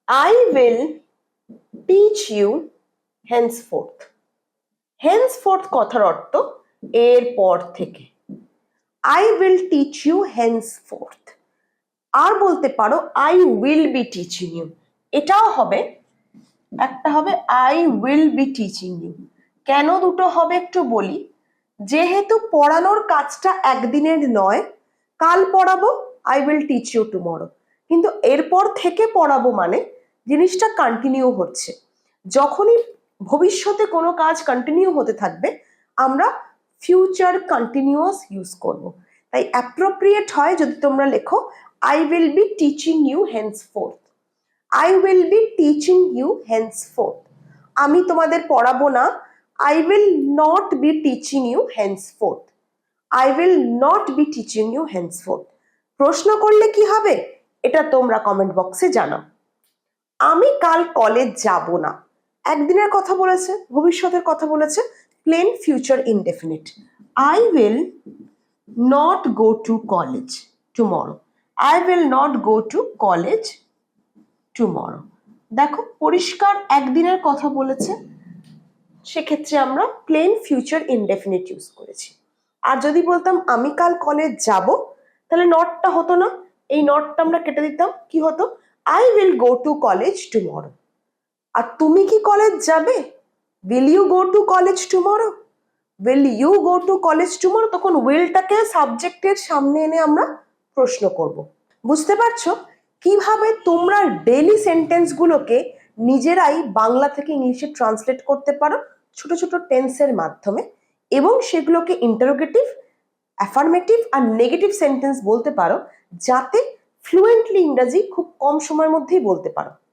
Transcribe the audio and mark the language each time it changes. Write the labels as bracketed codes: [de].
[en] I will teach you henceforth. henceforth [bn] কথার অর্থ এরপর থেকে। [en] I will teach you henceforth. [bn] আর বলতে পারো [en] I will be teaching you. [bn] এটাও হবে, একটা হবে [en] I will be teaching you. [bn] কেন দুটো হবে একটু বলি। যেহেতু পড়ানোর কাজটা একদিনের নয়, কাল পড়াবো [en] I will teach you tomorrow, [bn] কিন্তু এরপর থেকে পড়াবো মানে জিনিসটা কন্টিনিউ হচ্ছে। যখনই ভবিষ্যতে কোনো কাজ কন্টিনিউ হতে থাকবে আমরা ফিউচার কন্টিনিউয়াস ইউজ করব। তাই অ্যাপ্রোপ্রিয়েট হয় যদি তোমরা লেখো [en] I will be teaching you henceforth. I will be teaching you henceforth. [bn] আমি তোমাদের পড়াবো না, [en] I will not be teaching you henceforth. I will not be teaching you henceforth. [bn] প্রশ্ন করলে কি হবে এটা তোমরা কমেন্ট বক্সে জানাও। আমি কাল কলেজ যাব না, একদিনের কথা বলেছে, ভবিষ্যতের কথা বলেছে, plane future indefinite. [en] I will not go to college tomorrow. I will not go to college tomorrow. [bn] দেখো পরিষ্কার একদিনের কথা বলেছে, সেক্ষেত্রে আমরা প্লেন ফিউচার ইনডেফিনিট ইউজ করেছি। আর যদি বলতাম আমি কাল কলেজ যাব, তাহলে নটটা হতো না, এই নটটা আমরা কেটে দিতাম, কি হতো? [en] I will go to college tomorrow. [bn] আর তুমি কি কলেজ যাবে? [en] Will you go to college tomorrow? Will you go to college tomorrow? [bn] তখন উইলটাকে সাবজেক্টের সামনে এনে আমরা প্রশ্ন করব। বুঝতে পারছো কিভাবে তোমরা ডেইলি সেন্টেন্স গুলোকে নিজেরাই বাংলা থেকে ইংলিশে ট্রান্সলেট করতে পারো ছোট ছোট টেন্সের মাধ্যমে, এবং সেগুলোকে ইন্টারোগেটিভ, অ্যাফার্মেটিভ আর নেগেটিভ সেন্টেন্স বলতে পারো, যাতে ফ্লুয়েন্টলি ইংরেজি খুব কম সময়ের মধ্যেই বলতে পারো।